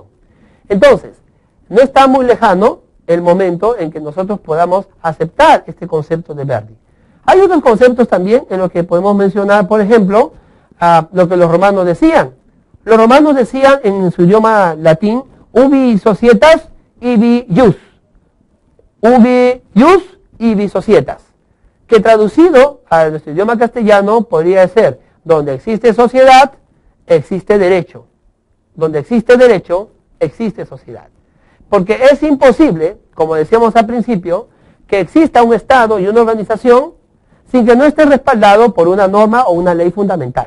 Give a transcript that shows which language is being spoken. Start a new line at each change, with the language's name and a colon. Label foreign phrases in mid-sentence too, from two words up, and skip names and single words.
Spanish: Entonces, no está muy lejano el momento en que nosotros podamos aceptar este concepto de Verdi. Hay otros conceptos también en los que podemos mencionar, por ejemplo, lo que los romanos decían. Los romanos decían en su idioma latín,
Latin: ubi societas ibi ius. Ubi ius ibi societas.
Spanish: Que traducido a nuestro idioma castellano podría ser, donde existe sociedad, existe derecho. Donde existe derecho, existe sociedad. Porque es imposible, como decíamos al principio, que exista un Estado y una organización sin que no esté respaldado por una norma o una ley fundamental.